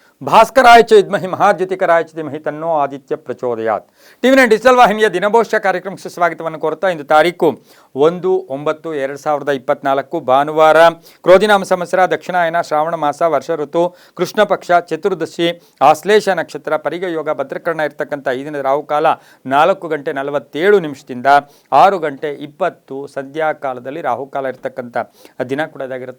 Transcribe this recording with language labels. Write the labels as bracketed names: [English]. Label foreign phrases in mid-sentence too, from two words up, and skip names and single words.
[Sanskrit] ಭಾಸ್ಕರಾಯ ಚ ವಿದ್ಮಹಿ ಮಹಾದ್ಯುತಿಕರಾಯ ಚ ಧೀಮಹಿ ತನ್ನೋ ಆದಿತ್ಯ ಪ್ರಚೋದಯಾತ್. [Kannada] ಟಿವಿ9 ಡಿಜಿಟಲ್ ವಾಹಿನಿಯ ದಿನಭವಿಷ್ಯ ಕಾರ್ಯಕ್ರಮಕ್ಕೆ ಸ್ವಾಗತವನ್ನು ಕೋರ್ತಾ ಇಂದು ತಾರೀಕು 1/9/2024 ಭಾನುವಾರ, ಕ್ರೋಧಿನಾಮ ಸಂವತ್ಸರ, ದಕ್ಷಿಣಾಯನ, ಶ್ರಾವಣ ಮಾಸ, ವರ್ಷ ಋತು, ಕೃಷ್ಣ ಪಕ್ಷ, ಚತುರ್ದಶಿ, ಆಶ್ಲೇಷ ನಕ್ಷತ್ರ, ಪರಿಗ ಯೋಗ, ಭದ್ರಕರ್ಣ ಇರ್ತಕ್ಕಂಥ ಈ ದಿನದ ರಾಹುಕಾಲ 4:47 6:20 ಸಂಧ್ಯಾಕಾಲದಲ್ಲಿ ರಾಹುಕಾಲ ಇರ್ತಕ್ಕಂಥ ದಿನ ಕೂಡ ಇದಾಗಿರುತ್ತೆ.